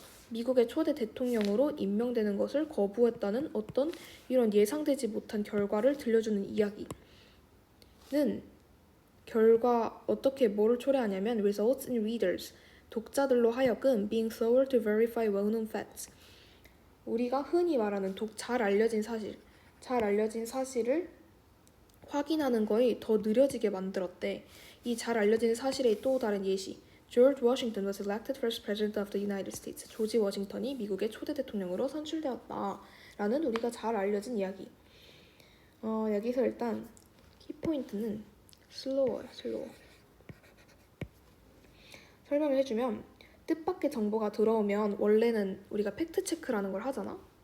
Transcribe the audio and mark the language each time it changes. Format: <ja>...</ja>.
<ko>미국의 초대 대통령으로 임명되는 것을 거부했다는 어떤 이런 예상되지 못한 결과를 들려주는 이야기는 어떻게 뭐를 초래하냐면</ko> <en>results in readers,</en> <ko>독자들로 하여금</ko> <en>being slower to verify well-known facts.</en> <ko>우리가 흔히 말하는 잘 알려진 사실을 확인하는 거에 더 느려지게 만들었대. 이 잘 알려진 사실의 또 다른 예시.</ko> <en>George Washington was elected first president of the United States.</en> <ko>조지 워싱턴이 미국의 초대 대통령으로 선출되었다. 라는 우리가 잘 알려진 이야기. 여기서 일단 키포인트는 슬로워. 설명을 해주면 뜻밖의 정보가 들어오면 원래는 우리가 팩트체크라는 걸 하잖아.</ko>